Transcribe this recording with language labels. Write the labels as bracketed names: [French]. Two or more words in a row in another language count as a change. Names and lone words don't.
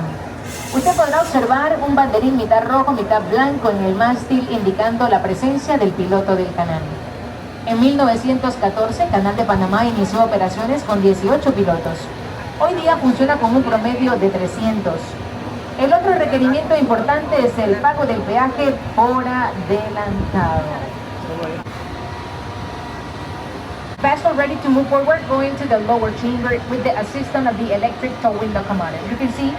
[Spanish] Usted podrá observar un banderín mitad rojo, mitad blanco en el mástil, indicando la presencia del piloto del canal. En 1914, el Canal de Panamá inició operaciones con 18 pilotos. Hoy día funciona con un promedio de 300. El otro requerimiento importante es el pago del peaje por adelantado. [English] Vessel ready to move forward, going to the lower chamber with the assistance of the electric towing locomotive. You can see.